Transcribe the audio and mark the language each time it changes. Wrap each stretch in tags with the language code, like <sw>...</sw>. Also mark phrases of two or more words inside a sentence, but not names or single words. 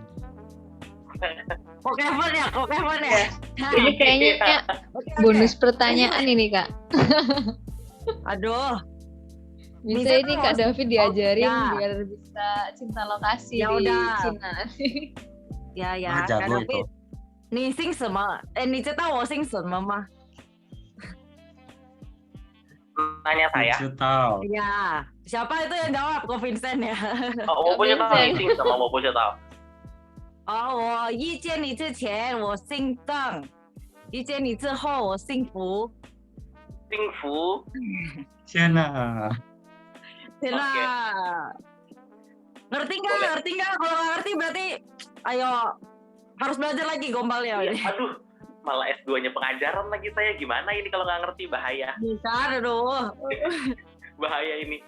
<id>Pokemon ya. Ini kayaknya bonus pertanyaan ini Kak. Aduh. Bisa ini Kak David diajarin biar bisa cinta lokasi di Cina. Ya. Kak David.</id> <zh>你姓什么？你知道我姓什么吗？</zh> <id>Tanya saya. Iya. Siapa itu yang jawab? Ko Vincent ya.</id> <zh>我不知道你姓什么，我不知道。我遇见你之前我姓郑，遇见你之后我姓福。幸福。天哪。</zh> <id>Ngerti nggak? Kalau nggak ngerti berarti ayo harus belajar lagi gombalnya. Aduh, malah S2-nya pengajaran lagi saya, gimana ini kalau nggak ngerti, bahaya. Bisa, aduh. Bahaya ini.</id>